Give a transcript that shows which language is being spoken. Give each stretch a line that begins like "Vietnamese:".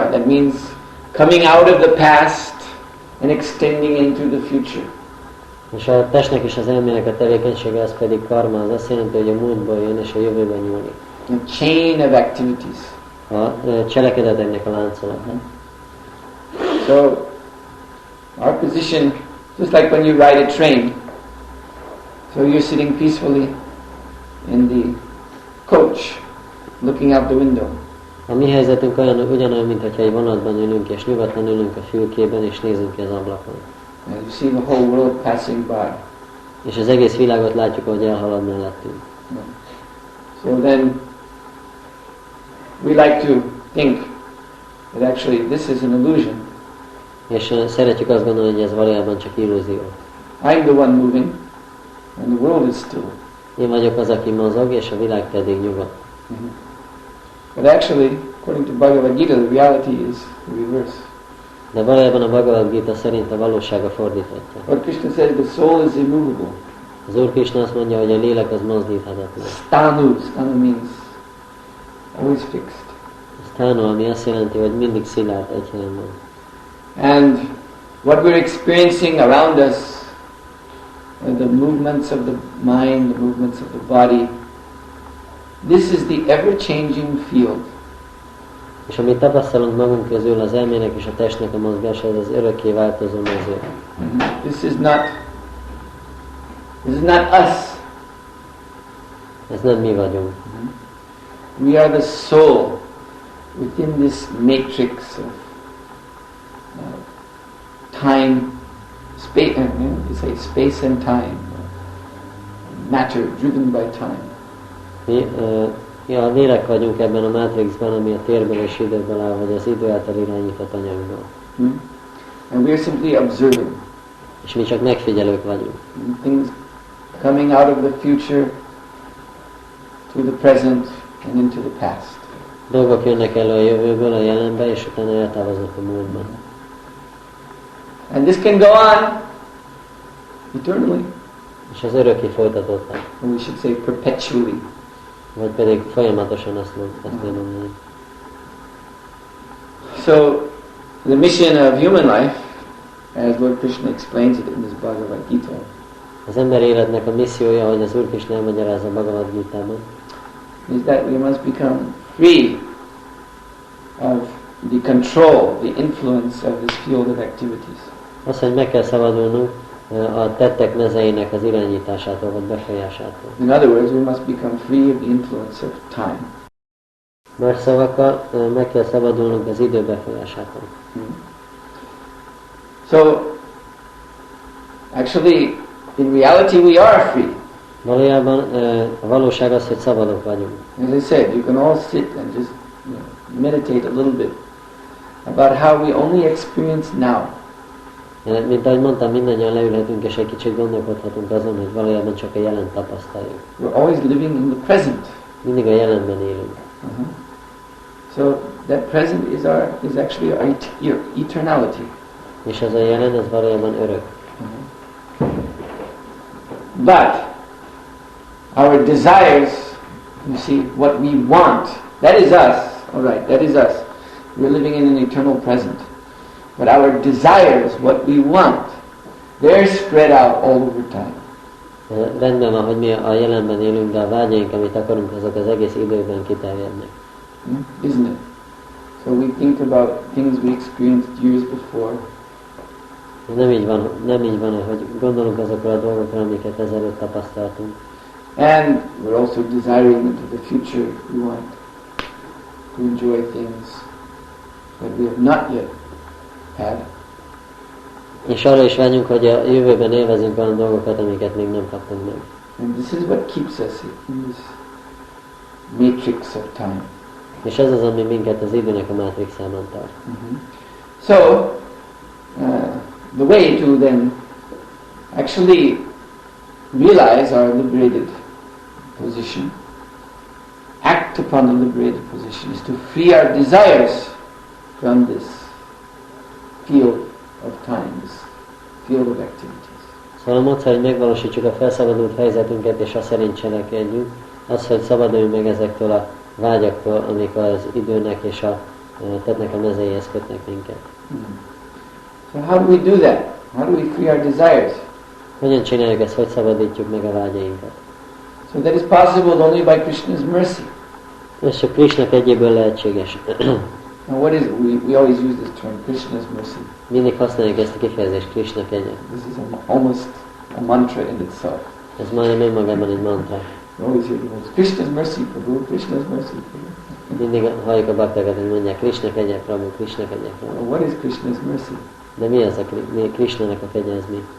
English: That means coming out of the past and extending into the future.
Hungarian: És a testnek és az elmének a tevékenysége az pedig karma, az azt jelenti, hogy a múltból jön és a jövőben nyúlik.
English: A chain of activities.
Hungarian: A cselekedeteknek a láncolata.
English: So, our position, just like when you ride a train, so you're sitting peacefully in the coach, looking out the window.
Hungarian: A mi helyzetünk ugyanolyan, mint hogyha egy vonatban ülünk, és nyugodtan ülünk a fülkében, és nézünk ki az ablakon.
English: And you see the whole world passing by.
Hungarian: És az egész világot látjuk, ahogy elhalad mellettünk.
English: So then, we like to think that actually this is an illusion.
Hungarian: És szeretjük azt gondolni, hogy ez valójában csak illúzió.
English: I'm the one moving, and the world is still.
Hungarian: Én vagyok az, aki mozog, és a világ pedig nyugodt.
English: But actually, according to Bhagavad Gita, the reality is the reverse.
Hungarian: De valójában a Bhagavad Gita szerint a valóság a fordítottja.
English: Lord Krishna says the soul is immovable.
Hungarian: Az Úr Krishna azt mondja, hogy a lélek az mozdíthatatlan.
English: Stanu means always fixed.
Hungarian: Stanu, ami azt jelenti, hogy mindig szilárd egy helyen van.
English: And what we're experiencing around us, the movements of the mind, the movements of the body, this is the ever-changing field
Hungarian: És amit tapasztalunk magunk közül, az elmének és a testnek a mozgása, ez az örökké változó mező.
English: This is not us.
Hungarian: Ez nem mi vagyunk.
English: We are the soul within this matrix of time, space, you say space and time, matter driven by time.
Hungarian: Mi a lélek vagyunk ebben a mátrixban, ami a térből és időből áll, vagy az idő által irányított anyagból.
English: And we are simply observing.
Hungarian: És mi csak megfigyelők vagyunk.
English: Things coming out of the future to the present and into the past.
Hungarian: Dolgok jönnek elő a jövőből a jelenbe, és utána eltávoznak a múltban.
English: And this can go on eternally.
Hungarian: És ez örökké folytatódhat.
English: Or we should say perpetually.
Hungarian: Vagy pedig folyamatosan azt kell mondani.
English: So, the mission of human life, as Lord Krishna explains it in this Bhagavad Gita,
Hungarian: az ember életnek a missziója, hogy az Úr Krishna elmagyarázza a Bhagavad Gitában,
English: is that we must become free of the control, the influence of this field of activities.
Hungarian: Az, hogy meg kell szabadulnunk a tettek mezeinek az irányításától, vagy befolyásától.
English: In other words, we must become free of the influence of time.
Hungarian: Más szavakkal, meg kell szabadulnunk az idő befolyásától.
English: So, actually, in reality we are free.
Hungarian: Valójában a valóság az, hogy szabadok vagyunk.
English: As I said, you can all sit and just meditate a little bit about how we only experience now.
Hungarian: Mint ahogy mondtam, mindannyian leülhetünk és egy kicsit gondolkodhatunk azon, hogy valójában csak a jelent tapasztaljuk.
English: We're always living in the present.
Hungarian: Mindig a jelenben élünk.
English: So that present is actually our eternality.
Hungarian: És ez a jelen, ez valójában örök.
English: But our desires, you see, what we want, that is us. All right, that is us. We're living in an eternal present. But our desires, what we want, they're spread out all over time.
Hungarian: Rendben van, hogy mi a jelenben élünk, de a vágyaink, amit akarunk, azok az egész időben kiterjednek.
English: Isn't it? So we think about things we experienced years before.
Hungarian: Nem így van, hogy gondolunk azokra a dolgokra, amiket ezelőtt tapasztaltunk.
English: And we're also desiring into the future. We want to enjoy things that we have not yet had.
Hungarian: És arra is vágyunk, hogy a jövőben élvezünk olyan dolgokat, amiket még nem kaptunk meg.
English: And this is what keeps us in this matrix of time.
Hungarian: És ez az, ami minket az időnek a mátrixában tart.
English: So, the way to then actually realize our liberated position, act upon the liberated position, is to free our desires from this field of time, this field of activities.
Hungarian: Szóval a módszer, hogy megvalósítsuk a felszabadult helyzetünket, és azt szerint cselekedjünk, az, hogy szabaduljunk meg ezektől a vágyaktól, amik az időnek és a tettnek a mezeihez kötnek minket.
English: So how do we do that? How do we free our desires?
Hungarian: Hogyan csináljuk ezt, hogy szabadítjuk meg a vágyainkat?
English: So that is possible only by Krishna's mercy.
Hungarian: Ez csak Krishna kegyéből lehetséges.
English: And what is it? We always use this term, Krishna's mercy.
Hungarian: Mindig használjuk ezt a kifejezést, Krishna kegye.
English: This is almost a mantra in itself.
Hungarian: Ez majdnem önmagában egy mantra.
English: You always hear the words, Krishna's mercy, Prabhu, Krishna's mercy, Prabhu.
Hungarian: Mindig halljuk a baktákat, hogy mondják, Krishna kegye, Prabhu, Krishna kegye, Prabhu.
English: What is Krishna's mercy?
Hungarian: De mi az Krishnának a kegye, ez mi?